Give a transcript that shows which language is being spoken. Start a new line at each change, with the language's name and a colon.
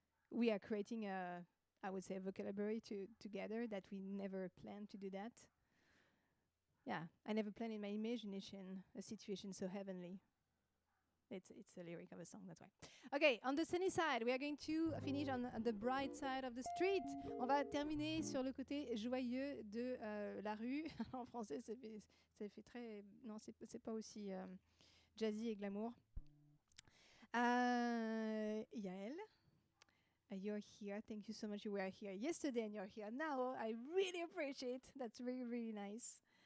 English: We are creating I would say a vocabulary together that we never planned to do that. Yeah, I never planned in my imagination a situation so heavenly. It's a lyric of a song, that's why. Okay, on the sunny side, we are going to finish on the bright side of the street.
French: On va terminer sur le côté joyeux de la rue. En français, ça fait très... Non, c'est pas aussi jazzy et glamour.
English: Yael, you're here. Thank you so much. You were here yesterday and you're here now. I really appreciate it. That's really, really nice.